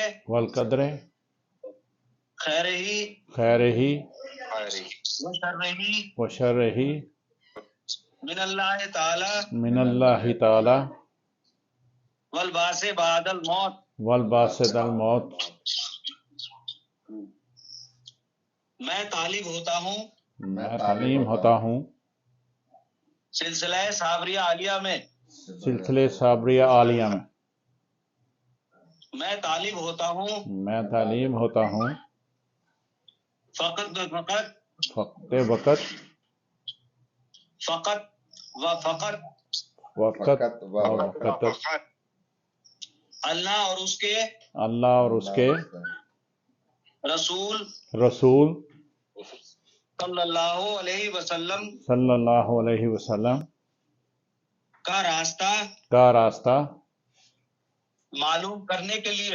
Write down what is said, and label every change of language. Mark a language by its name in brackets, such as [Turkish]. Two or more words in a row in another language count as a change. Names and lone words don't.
[Arabic] والقدر خیرہ خیرہ وشرہ وشرہ من اللہ تعالی من اللہ تعالی والبعث بعد الموت والبعث بعد الموت [Urdu] میں طالب ہوتا ہوں میں تعلیم ہوتا ہوں سلسلہ صابریہ عالیہ میں سلسلے صابریہ عالیہ میں میں طالب ہوتا ہوں میں تعلیم ہوتا ہوں فقط وقت وقت فقط و فقط وقت وقت اللہ اور اس کے اللہ اور اس کے رسول رسول [Arabic] صلی اللہ علیہ وسلم صلی اللہ علیہ وسلم [Urdu] کا راستہ معلوم کرنے کے لیے